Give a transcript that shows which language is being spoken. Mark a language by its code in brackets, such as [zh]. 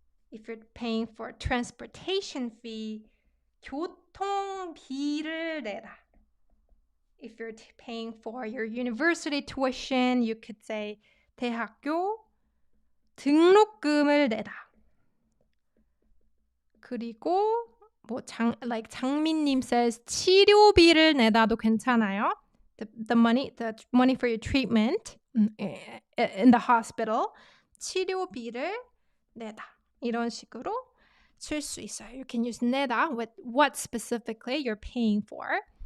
[en] If you're paying for transportation fee, [ko] 교통비를 내다. [en] If you're paying for your university tuition, you could say [ko] 대학교 등록금을 내다. 그리고 like 장민님 says 치료비를 내다도 괜찮아요. [en] The money for your treatment in the hospital. [ko] 치료비를 내다. 이런 식으로 쓸 수 있어요. [en] You can use 내다 with what specifically you're paying for.